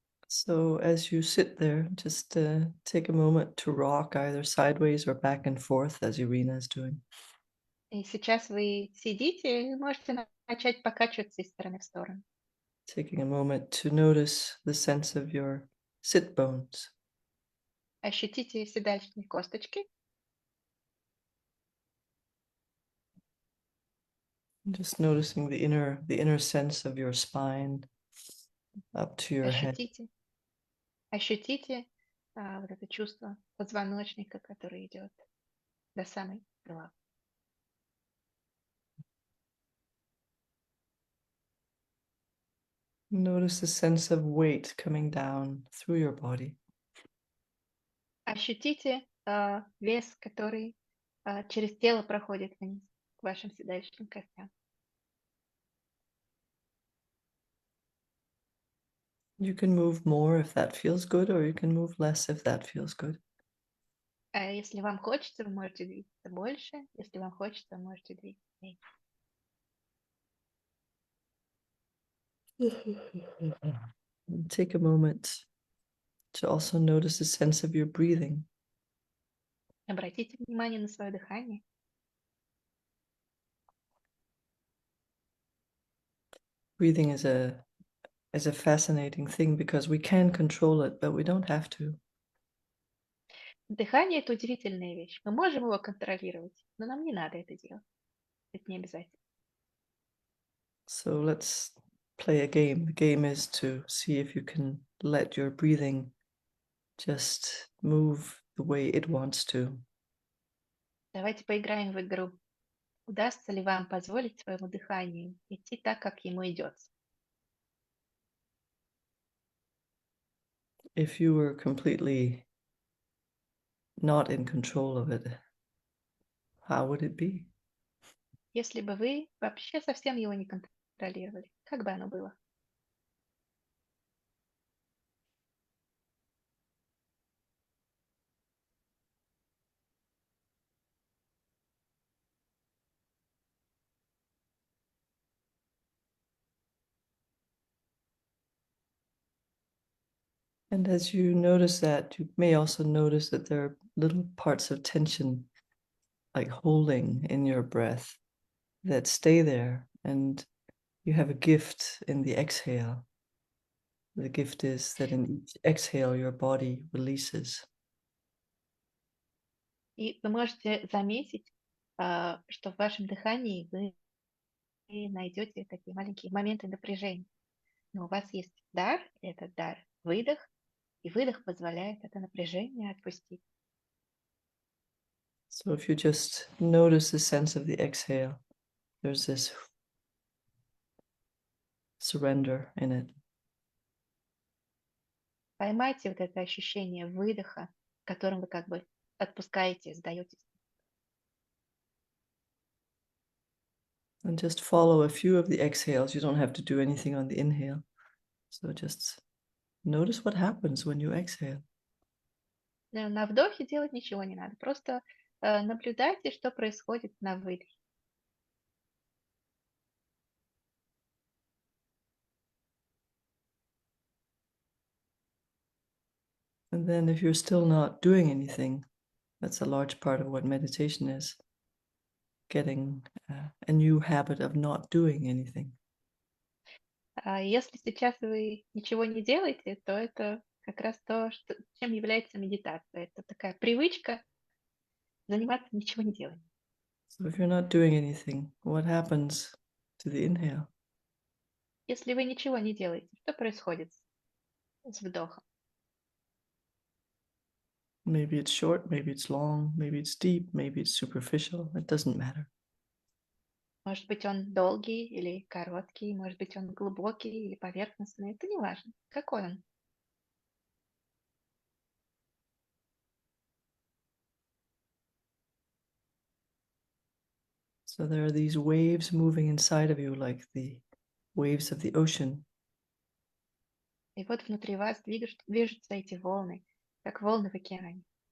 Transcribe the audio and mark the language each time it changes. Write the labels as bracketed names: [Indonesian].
[English] So as you sit there, just take a moment to rock either sideways or back and forth, as Irina is doing. [Russian] И сейчас вы сидите и можете начать покачиваться из стороны в сторону. [English] Taking a moment to notice the sense of your sit bones. [Russian] Ощутите седалищные косточки. [English] Just noticing the inner sense of your spine up to your head. [Russian] Ощутите вот это чувство позвоночника, который идет до самой головы. [English] Notice the sense of weight coming down through your body. [Russian] Ощутите вес, который через тело проходит вниз к вашим седалищным костям. [English] You can move more if that feels good, or you can move less if that feels good. [Russian] Если вам хочется, вы можете двигаться больше. Если вам хочется, вы можете двигаться меньше. [English] Take a moment to also notice the sense of your breathing. [Russian] Обратите внимание на свое дыхание. [English] Breathing is a fascinating thing because we can control it, but we don't have to. [Russian] Дыхание – это удивительная вещь. Мы можем его контролировать, но нам не надо это делать. Это не обязательно. [English] So let's play a game. The game is to see if you can let your breathing just move the way it wants to. [Russian] Давайте поиграем в игру. Удастся ли вам позволить своему дыханию идти так, как ему идется? [English] If you were completely not in control of it, how would it be? [Russian] Если бы вы вообще совсем его не контролировали, как бы оно было? [English] And as you notice that, you may also notice that there are little parts of tension, like holding in your breath, that stay there. And you have a gift in the exhale. The gift is that in each exhale, your body releases. [Russian] И вы можете заметить, что в вашем дыхании вы найдете такие маленькие моменты напряжения. Но у вас есть дар, этот дар выдох, и выдох позволяет это напряжение отпустить. [English] So if you just notice the sense of the exhale, there's this surrender in it. [Russian] Поймайте вот это ощущение выдоха, которым вы как бы отпускаете, сдаетесь. [English] And just follow a few of the exhales. You don't have to do anything on the inhale. So just notice what happens when you exhale. [Russian] На вдохе делать ничего не надо. Просто наблюдайте, что происходит на выдохе. [English] And then if you're still not doing anything, that's a large part of what meditation is. Getting a new habit of not doing anything. [Russian] Если сейчас вы ничего не делаете, то это как раз то, чем является медитация. Это такая привычка заниматься ничего не деланием. [English] So if you're not doing anything, what happens to the inhale? [Russian] Если вы ничего не делаете, что происходит с вдохом? [English] Maybe it's short, maybe it's long, maybe it's deep, maybe it's superficial. It doesn't matter. [Russian] Может быть, он долгий или короткий, может быть, он глубокий или поверхностный. Это не важно. Какой он? [English] So there are these waves moving inside of you like the waves of the ocean. [Russian] И вот внутри вас движутся эти волны, как волны в океане.